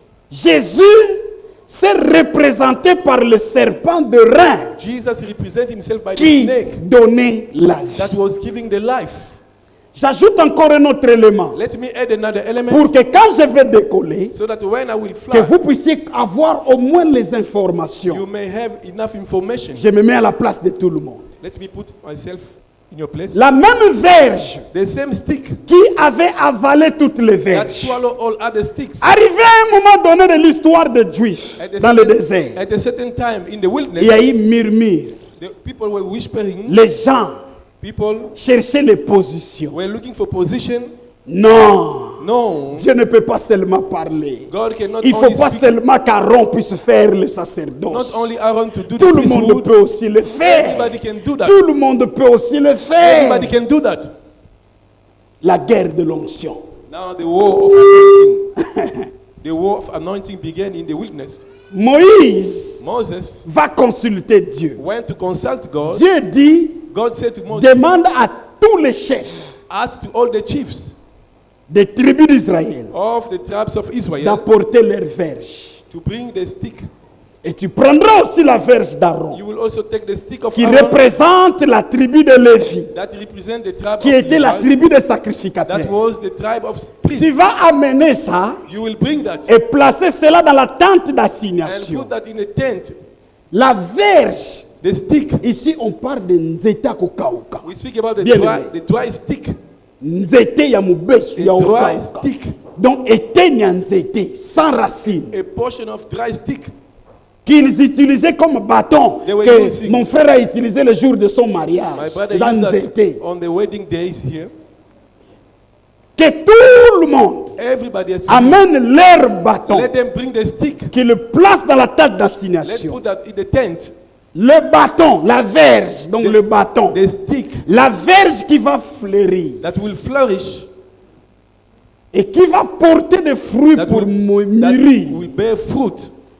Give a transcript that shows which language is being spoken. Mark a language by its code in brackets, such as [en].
[fr] Jésus s'est représenté par le serpent de rein [en] Jesus represented himself by the [fr] qui [en] snake [fr] donnait la vie. [en] that was giving the life. [fr] J'ajoute encore un autre élément [en] Let me add another element [fr] pour que quand je vais décoller, [en] so that when I will [fr] que [en] fly, [fr] vous puissiez avoir au moins les [en] you [fr] informations. [en] may have enough information. [fr] Je me mets à la place de tout le monde. [en] Let me put myself in your place. [fr] La même verge [en] The same stick [fr] qui avait avalé toutes les [en] that [fr] verges. [en] swallow all other sticks. [fr] Arrivé à un moment donné de l'histoire des Juifs dans le désert, [en] At a certain time in the [fr] il y a [en] wilderness, [fr] eu murmure. [en] the people were whispering. [fr] Les gens [en] People [fr] cherchaient les positions. [en] were looking for position. [fr] Non, [en] No, [fr] Dieu ne peut pas seulement parler. [en] God cannot [fr] Il ne faut [en] only [fr] pas [en] speak. [fr] seulement qu'Aaron puisse faire le [en] Not [fr] sacerdoce. [en] only Aaron to do [fr] Tout [en] the [fr] le monde [en] priesthood. [fr] peut aussi le faire. [en] Everybody can do that. [fr] Tout le monde peut aussi le faire. [en] Everybody can do that. [fr] La guerre de l'onction. [en] Now the war of anointing, the war of anointing began in the wilderness. [fr] Moïse [en] Moses [fr] va consulter Dieu. [en] went to consult God. [fr] Dieu dit, [en] God said to Moses, [fr] demande à tous les chefs [en] ask to all the chiefs [fr] des tribus d'Israël [en] of the tribes of Israel [fr] d'apporter leur verge. [en] to bring the stick. [fr] Et tu prendras aussi la verge d'Aaron, [en] You will also take the stick of [fr] qui [en] Aaron [fr] représente la tribu de Lévi, [en] that represent the tribe [fr] qui [en] of [fr] était la [en] Levi. [fr] tribu des [en] That [fr] sacrificateurs. [en] was the tribe of [fr] Tu [en] priests. [fr] vas amener ça [en] You will bring that [fr] et placer cela dans la tente [en] and [fr] d'assignation. [en] put that in a tent. [fr] La verge, [en] The stick. [fr] ici on parle de [ln] nzeta kokauka. [en] We speak about [fr] Bien [en] the dry stick. [ln] Nzete ya mubesu ya [en] A dry [ln] okauka. [en] stick. [fr] Donc [ln] etenya nzete [fr] sans racine [en] A portion of dry stick. [fr] qu'ils utilisaient comme bâton [en] They were [fr] que [en] using. [fr] mon frère a utilisé le jour de son [en] My [fr] mariage. [en] brother [fr] Dans [en] used [ln] nzete. [en] that on the wedding days here. [fr] Que tout le monde [en] Everybody has to [fr] amène leur bâton, [en] let them bring the stick. [fr] qu'ils le placent dans la tente [en] Let's [fr] d'assignation. [en] put that in the tent. [fr] Le bâton, la verge, donc le bâton. [en] The stick [fr] La verge qui va fleurir [en] that will flourish, [fr] et qui va porter des fruits [en] that [fr] pour [en] that [fr] mûrir. [en] will bear fruit.